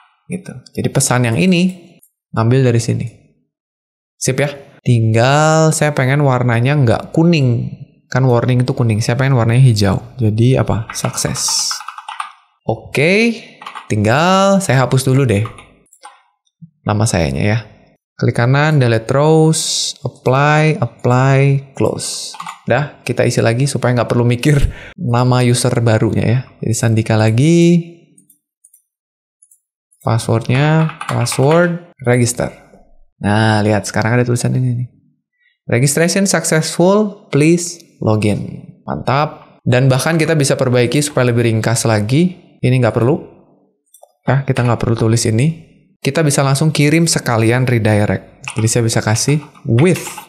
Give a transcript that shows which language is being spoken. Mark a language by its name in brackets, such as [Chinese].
[Indonesian] Gitu. Jadi pesan yang ini, ngambil dari sini. Sip ya? Tinggal saya pengen warnanya nggak kuning. Kan warning itu kuning, saya pengen warnanya hijau. Jadi apa? Sukses. Oke, tinggal saya hapus dulu deh nama sayanya ya. Klik kanan, delete rows, apply, close. Udah, kita isi lagi supaya nggak perlu mikir nama user barunya ya. Jadi Sandika lagi. Passwordnya, password, register. Nah, lihat sekarang ada tulisan ini nih. [English] Registration successful, please login. [Indonesian] Mantap. Dan bahkan kita bisa perbaiki supaya lebih ringkas lagi. Ini nggak perlu. Nah, kita nggak perlu tulis ini. Kita bisa langsung kirim sekalian redirect. Jadi saya bisa kasih with.